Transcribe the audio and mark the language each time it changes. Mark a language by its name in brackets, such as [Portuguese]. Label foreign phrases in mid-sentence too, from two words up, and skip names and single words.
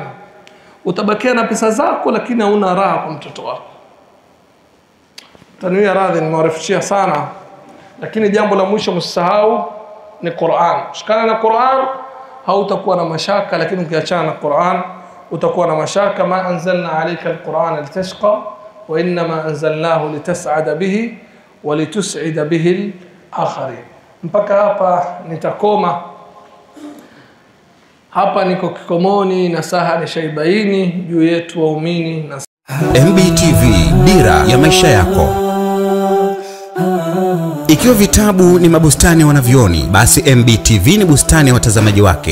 [Swahili] Utabakia na pesa zako lakini hauna raha kwa mtoto wako. Tanwia radhi nimewarefishia sana, lakini jambo la mwisho msisahau ni Qur'an. Shikana na Qur'an, hautakuwa na mashaka, lakini ukiachana na Qur'an utakuwa na mashaka. [Arabic] ما أنزلنا عليك القرآن لتشقى وإنما أنزلناه لتسعد به ولتسعد به الآخرين. [Swahili] Mpaka hapa nitakoma. Hapa niko kikomoni na saha nishaibaini juu yetu waumini na MBTV, dira ya maisha yako. Ikiwa vitabu ni mabustani ya wanavyoni, basi MBTV ni bustani ya watazamaji wake.